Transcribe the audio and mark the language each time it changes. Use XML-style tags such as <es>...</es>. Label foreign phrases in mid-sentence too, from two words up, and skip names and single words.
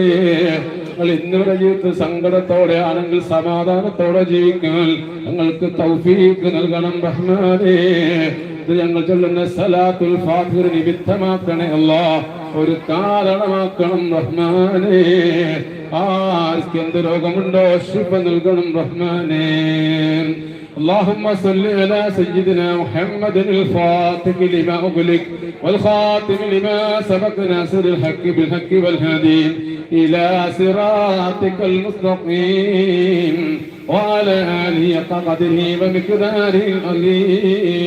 <ml>ഞങ്ങൾ ഇന്നിവിടെ ജീവിതത്തിൽ സങ്കടത്തോടെ ആണെങ്കിൽ സമാധാനത്തോടെ ജീവിക്കാൻ ഞങ്ങൾക്ക് തൗഫീഖ് നൽകണം റഹ്മാനേ. ഇത് ഞങ്ങൾ ചൊല്ലുന്ന സലാത്തുൽ ഫാത്തിഹ നിമിത്തമാക്കണേ അല്ലാഹ്, ഒരു കാരണമാക്കണം റഹ്മാനേ. ആർക്ക് എന്ത് രോഗമുണ്ടോ ശിഫ നൽകണം റഹ്മാനേ.</ml> <ar>اللهم صل على سيدنا محمد الفاتح لما أغلق والخاتم لما سبق ناصر الحق بالحق والهادي إلى صراطك المستقيم وعلى آله قدره ومقداره العظيم.</ar>